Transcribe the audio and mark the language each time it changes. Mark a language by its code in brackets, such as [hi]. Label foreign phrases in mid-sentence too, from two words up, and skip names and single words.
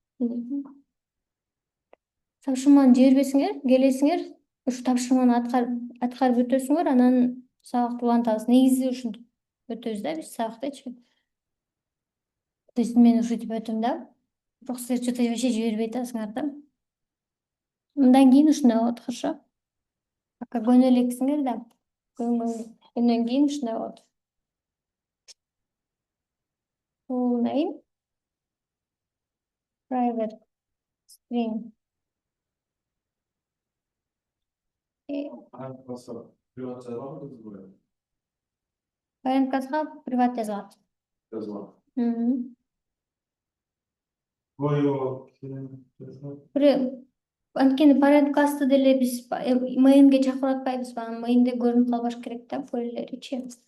[ky] Тапшырманы жибербесеңер, келесиңер, ушу тапшырманы аткарып өтөсүңөр, анан сабакты улантабыз. Негизи ушинтип өтөбүз да биз сабактычы. [ru] То есть [ky] мен ушинтип өтөм да. Бирок силер [ru] что-то вообще [ky] жибербей атасыңар да. Мындан кийин ушундай болот, хорошо? Пока көнө элексиңер да. Көнгөндөн кийин ушундай болот. [en] Full name, private string. [ky] Паренткасына приват жазылат. Анткени паренткасты деле биз mainге чакырып атпайбыз, mainде көрүнүп калбаш керек да, файлеричи.